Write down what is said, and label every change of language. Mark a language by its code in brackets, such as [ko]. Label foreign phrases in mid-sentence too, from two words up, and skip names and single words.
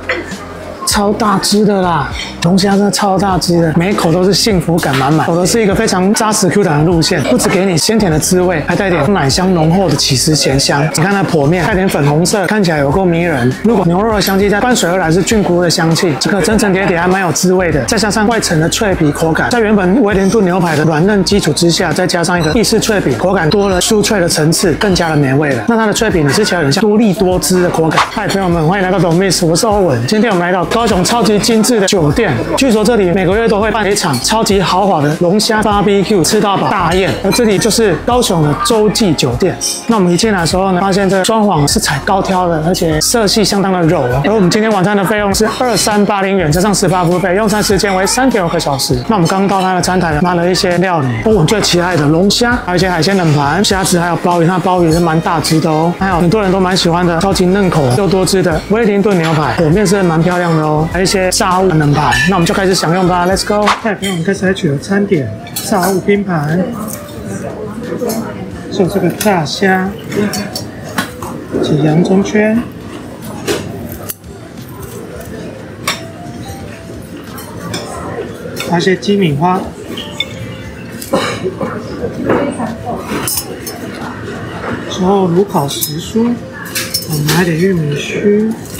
[zh] 超大只的啦，龍蝦真的超大只的，每一口都是幸福感滿滿，走的是一個非常扎實 Q 彈的路線，不只給你鮮甜的滋味，還帶點奶香濃厚的起司鹹香。你看它剖面帶點粉紅色，看起來有夠迷人。如果牛肉的香氣再伴隨而來是菌菇的香氣，這個層層疊疊還蠻有滋味的。再加上外層的脆皮口感，在原本威靈頓牛排的軟嫩基礎之下，再加上一個意式脆皮，口感多了酥脆的層次，更加的美味了。那它的脆皮呢，吃起來有點像多利多汁的口感。嗨，朋友們，歡迎來到 Domiss，我是歐文。今天我們來到高雄超級精緻的酒店，據說這裡每個月都會辦一場超級豪華的龍蝦 BBQ 吃到飽大宴，而這裡就是高雄的洲際酒店。那我們一進來的時候呢，發現這個裝潢是採高挑的，而且色系相當的柔。而我們今天晚餐的費用是2380元，加上18付費，用餐時間為3.5個小時。那我們剛到它的餐台呢，拿了一些料理，我最期待的龍蝦，還有一些海鮮冷盤、蝦子，還有鮑魚。它鮑魚是蠻大只的哦，還有很多人都蠻喜歡的超級嫩口又多汁的威靈頓牛排，剖面是蠻漂亮的哦，還有一些炸物冷盤。那我們就開始享用吧 ， [en] Let's go！ [zh] 嗨，朋友們，開始來取了餐點，炸物拼盤，是有這個炸蝦及洋蔥圈，還有一些雞米花，之後爐烤時蔬，我們拿一點玉米鬚。